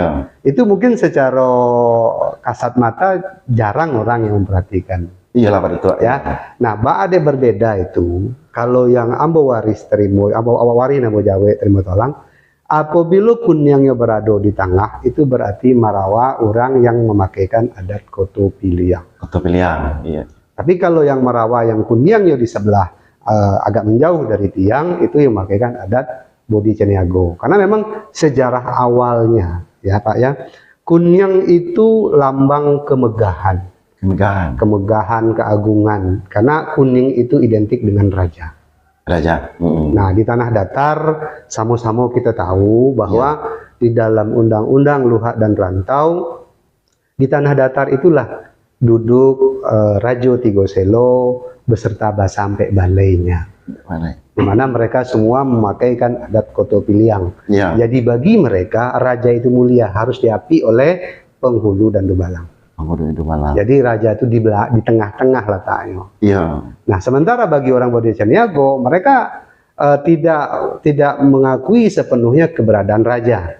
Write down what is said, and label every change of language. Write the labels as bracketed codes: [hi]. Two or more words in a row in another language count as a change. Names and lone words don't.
[id] Itu mungkin secara kasat mata jarang orang yang memperhatikan. Iyalah pada tua. Ya. Nah, ada berbeda itu. Kalau yang ambo waris terima, ambo waris ambo jawe terima tolong. Apabila kunyangnya berada di tengah, itu berarti marawa orang yang memakaikan adat koto piliang. Koto piliang, iya. Tapi kalau yang marawa yang kunyangnya di sebelah agak menjauh dari tiang, itu yang memakaikan adat Bodi Ceniago. Karena memang sejarah awalnya, ya Pak ya, kunyang itu lambang kemegahan. Kemegahan, keagungan. Karena kuning itu identik dengan raja. Raja. Nah, di tanah datar sama-sama kita tahu bahwa di dalam undang-undang luhak dan rantau, di tanah datar itulah duduk Rajo Tigo Selo beserta Basampe balainya. Mana? Di mana mereka semua memakaikan adat Koto Piliang. Ya. Jadi bagi mereka raja itu mulia, harus diapi oleh penghulu dan dubalang. Penghulu itu malam. Jadi raja itu di tengah-tengah letaknya. Iya. Nah, sementara bagi orang Bode Caniago, mereka tidak mengakui sepenuhnya keberadaan raja.